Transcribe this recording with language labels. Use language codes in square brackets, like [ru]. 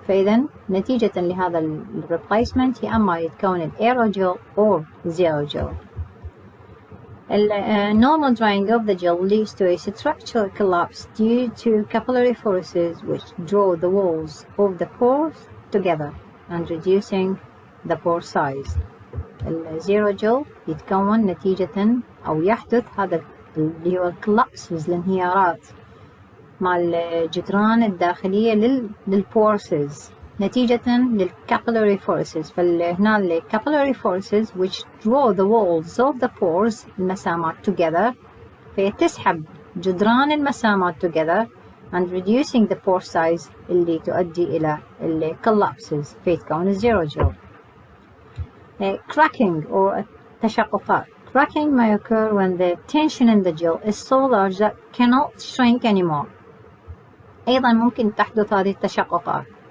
[ar] فإذا نتيجة لهذا replacement يا أما يتكون aerogel [en] or zero gel. Normal drying of the gel leads to a structural collapse due to capillary forces which draw the walls of the pores together and reducing the pore size. [ar] الزيرو جل يتكون نتيجة أو يحدث هذا اللي هو الكولابسز الانهيارات مع الجدران الداخلية للبورسز نتيجة للcapillary forces. فهنا [en] الcapillary forces which draw the walls of the pores [ar] المسامات [en] together [ar] فتسحب جدران المسامات [en] together and reducing the pore size [ar] اللي تؤدي إلى [en] collapses [ar] فيتكون الزيرو جل. [en] Cracking or التشققات. Cracking may occur when the tension in the gel is so large that cannot shrink anymore. [ar] أيضا ممكن تحدث هذه التشققات.